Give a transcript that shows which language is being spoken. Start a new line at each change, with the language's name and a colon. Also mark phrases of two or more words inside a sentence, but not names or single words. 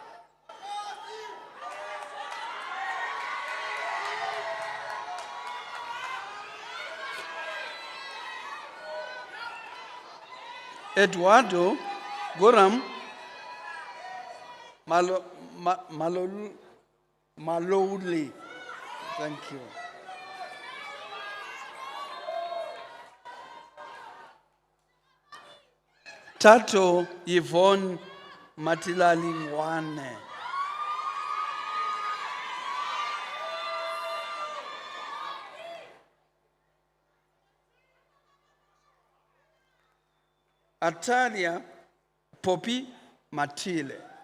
English: Eduardo Goram Malouli. Thank you. Tato Yvonne Matilali Wane. Atalia Poppy Matile.